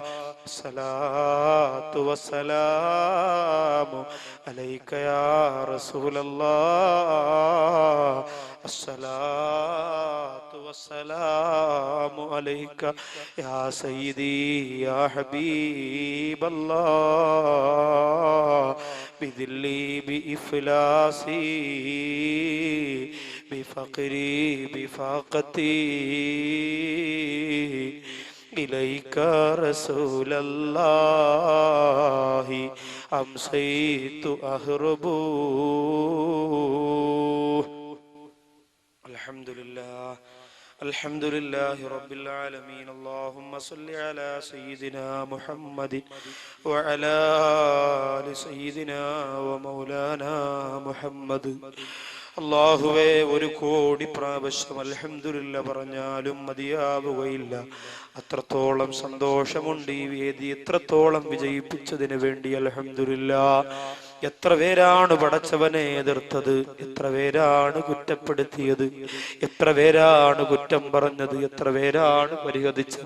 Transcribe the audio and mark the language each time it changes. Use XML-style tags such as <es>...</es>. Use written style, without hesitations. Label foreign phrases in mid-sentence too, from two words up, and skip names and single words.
<ar>صلاة والسلام عليك يا رسول الله. الصلاة والسلام عليك يا سيدي يا حبيب الله. بذلي بإفلاسي بفقري بفاقتي إليك رسول الله أمسيت أهرب. الحمد لله الحمد لله رب العالمين. اللهم صل على سيدنا محمد وعلى آل سيدنا ومولانا محمد.</ar> <ml>അല്ലാഹുവേ, 1 കോടി പ്രാവശ്യം അൽഹംദുലില്ലാ പറഞ്ഞാലും മതിയാവുകയില്ല. അത്രത്തോളം സന്തോഷമുണ്ട് ഈ വേദി എത്രത്തോളം വിജയിപ്പിച്ചതിന് വേണ്ടി.</ml> <ar>الحمد لله.</ar> <ml>എത്ര പേരാണ് പടച്ചവനെ എതിർത്തത്, എത്ര പേരാണ് കുറ്റപ്പെടുത്തിയത്, എത്ര പേരാണ് കുറ്റം പറഞ്ഞത്, എത്ര പേരാണ് പരിഹരിച്ചത്.</ml>